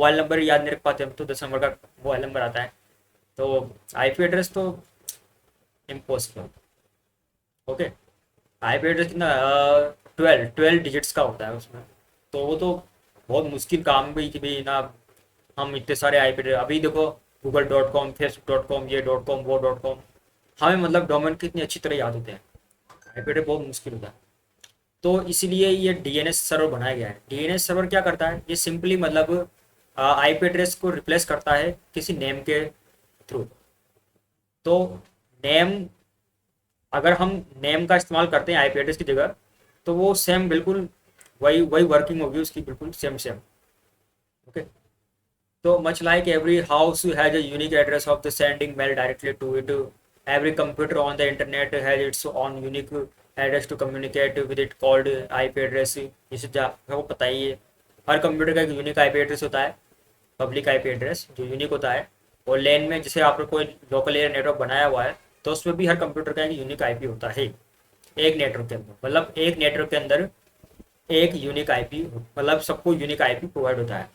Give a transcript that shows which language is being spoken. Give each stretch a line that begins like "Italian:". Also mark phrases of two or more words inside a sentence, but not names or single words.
English: mobile number
Hindi: याद नहीं रख पाते हम तो 10 नंबर का
English: mobile number
Hindi: आता है, तो
English: IP address
Hindi: तो इम्पॉसिबल। ओके।
English: IP address
Hindi: कितना 12 डिजिट्स का होता है उसमें, तो वो तो बहुत मुश्किल काम भी कि भी ना हम इतने सारे
English: IP address,
Hindi: अभी देखो google.com, facebook.com, ये
English: dot com
Hindi: वो
English: dot com,
Hindi: हमें मतलब डोमेन कितनी अच्छी तरह याद होते हैं,
English: IP address
Hindi: बहुत मुश्किल होता है। तो इसीलिए ये
English: DNS server
Hindi: बनाया गया है।
English: DNS server
Hindi: क्या करता है, ये सिंपली मतलब
English: IP address
Hindi: को रिप्लेस करता है किसी नेम के थ्रू। तो नेम, अगर हम नेम का इस्तेमाल करते हैं
English: IP address
Hindi: की जगह, तो वो सेम बिल्कुल वही वही वर्किंग होगी उसकी, बिल्कुल
English: same same. ओके, तो much like every house has a unique address of the sending mail directly to it, every computer on the internet has its own unique address to communicate with it called IP address।
Hindi: जिसे आपको पता ही है, हर कंप्यूटर का एक
English: unique IP address
Hindi: होता है,
English: public IP address
Hindi: जो यूनिक होता है। और लैन में जैसे आपने कोई
English: local area network
Hindi: बनाया हुआ है, तो उसमें भी हर कंप्यूटर का एक
English: unique IP
Hindi: होता है, एक नेटवर्क के अंदर, मतलब एक नेटवर्क के अंदर एक
English: unique IP,
Hindi: मतलब सबको
English: unique IP provide
Hindi: होता है।